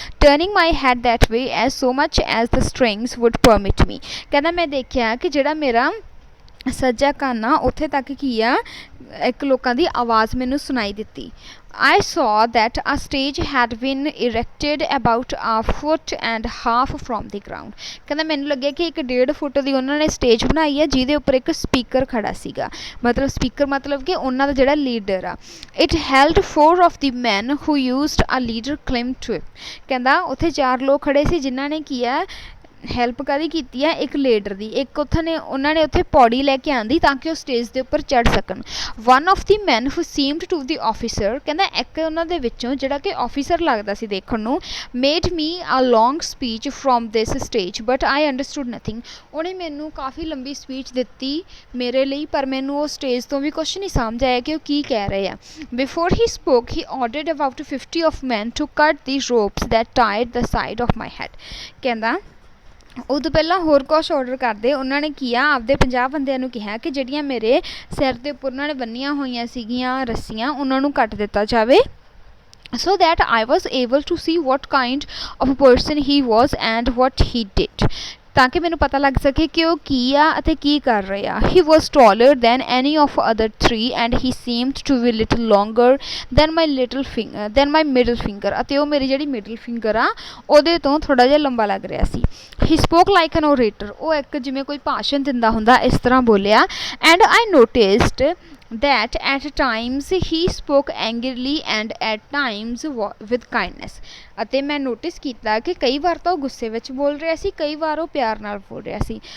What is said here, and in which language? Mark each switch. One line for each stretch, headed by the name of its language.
English: Turning my head that way as so much as the strings would permit me।
Punjabi: ਕਹਿੰਦਾ ਮੈਂ ਦੇਖਿਆ ਕਿ ਜਿਹੜਾ ਮੇਰਾ ਸੱਜਾ ਕੰਨ ਆ ਉੱਥੇ ਤੱਕ ਕੀ ਆ ਇੱਕ ਲੋਕਾਂ ਦੀ ਆਵਾਜ਼ ਮੈਨੂੰ ਸੁਣਾਈ ਦਿੱਤੀ।
English: I saw that a stage had been erected about a foot and half from the ground.
Punjabi: ਕਹਿੰਦਾ ਮੈਨੂੰ ਲੱਗਿਆ ਕਿ 1.5 ਫੁੱਟ ਦੀ ਉਹਨਾਂ ਨੇ ਸਟੇਜ ਬਣਾਈ ਹੈ ਜਿਹਦੇ ਉੱਪਰ ਇੱਕ ਸਪੀਕਰ ਖੜਾ ਸੀਗਾ, ਮਤਲਬ ਸਪੀਕਰ ਮਤਲਬ ਕਿ ਉਹਨਾਂ ਦਾ ਜਿਹੜਾ ਲੀਡਰ ਆ।
English: It held 4 of the men who used a leader claim to it.
Punjabi: ਕਹਿੰਦਾ ਉੱਥੇ 4 ਲੋਕ ਖੜੇ ਸੀ ਜਿਨ੍ਹਾਂ ਨੇ ਕੀ ਆ ਹੈਲਪ ਕਾਹਦੀ ਕੀਤੀ ਹੈ, ਇੱਕ ਲੀਡਰ ਦੀ। ਇੱਕ ਉਹਨਾਂ ਨੇ ਉੱਥੇ ਪੌੜੀ ਲੈ ਕੇ ਆਂਦੀ ਤਾਂ ਕਿ ਉਹ ਸਟੇਜ ਦੇ ਉੱਪਰ ਚੜ੍ਹ ਸਕਣ।
English: one of the man who seemed to the officer,
Punjabi: ਕਹਿੰਦਾ ਇੱਕ ਉਹਨਾਂ ਦੇ ਵਿੱਚੋਂ ਜਿਹੜਾ ਕਿ ਆਫਿਸਰ ਲੱਗਦਾ ਸੀ ਦੇਖਣ ਨੂੰ,
English: Made me a long speech from this stage but I understood nothing.
Punjabi: ਉਹਨੇ ਮੈਨੂੰ ਕਾਫੀ ਲੰਬੀ ਸਪੀਚ ਦਿੱਤੀ ਮੇਰੇ ਲਈ, ਪਰ ਮੈਨੂੰ ਉਹ ਸਟੇਜ ਤੋਂ ਵੀ ਕੁਛ ਨਹੀਂ ਸਮਝ ਆਇਆ ਕਿ ਉਹ ਕੀ ਕਹਿ ਰਹੇ ਆ।
English: Before he spoke he ordered about 50 of man to cut the ropes that tied the side of my head.
Punjabi: ਕਹਿੰਦਾ ਉਦੋਂ ਪਹਿਲਾਂ ਹੋਰ ਕੁਛ ਆਰਡਰ ਕਰਦੇ ਉਹਨਾਂ ਨੇ ਕੀਆ ਆਪਦੇ 50 ਬੰਦਿਆਂ ਨੂੰ ਕਿਹਾ ਕਿ ਜਿਹੜੀਆਂ ਮੇਰੇ ਸਿਰ ਦੇ ਉੱਪਰ ਉਹਨਾਂ ਨੇ ਬੰਨੀਆਂ ਹੋਈਆਂ ਸੀਗੀਆਂ ਰੱਸੀਆਂ ਉਹਨਾਂ ਨੂੰ ਕੱਟ ਦਿੱਤਾ ਜਾਵੇ,
English: so that I was able to see what kind of a person he was and what he did,
Punjabi: ਤਾਂ ਕਿ ਮੈਨੂੰ ਪਤਾ ਲੱਗ ਸਕੇ ਕਿ ਉਹ ਕੀ ਆ ਅਤੇ ਕੀ ਕਰ ਰਹੇ ਆ।
English: He was taller than any of other 3 and he seemed to be little longer than my middle finger,
Punjabi: ਅਤੇ ਉਹ ਮੇਰੀ ਜਿਹੜੀ ਮਿਡਲ ਫਿੰਗਰ ਆ ਉਹਦੇ ਤੋਂ ਥੋੜਾ ਜਿਹਾ ਲੰਬਾ ਲੱਗ ਰਿਹਾ ਸੀ।
English: He spoke like an orator,
Punjabi: ਉਹ ਇੱਕ ਜਿਵੇਂ ਕੋਈ ਭਾਸ਼ਣ ਦਿੰਦਾ ਹੁੰਦਾ ਇਸ ਤਰ੍ਹਾਂ ਬੋਲਿਆ।
English: And I noticed that at times he spoke angrily and at times with kindness,
Punjabi: ਅਤੇ ਮੈਂ ਨੋਟਿਸ ਕੀਤਾ ਕਿ ਕਈ ਵਾਰ ਤਾਂ ਉਹ ਗੁੱਸੇ ਵਿੱਚ ਬੋਲ ਰਿਹਾ ਸੀ, ਕਈ ਵਾਰ ਉਹ ਪਿਆਰ ਨਾਲ ਬੋਲ ਰਿਹਾ ਸੀ।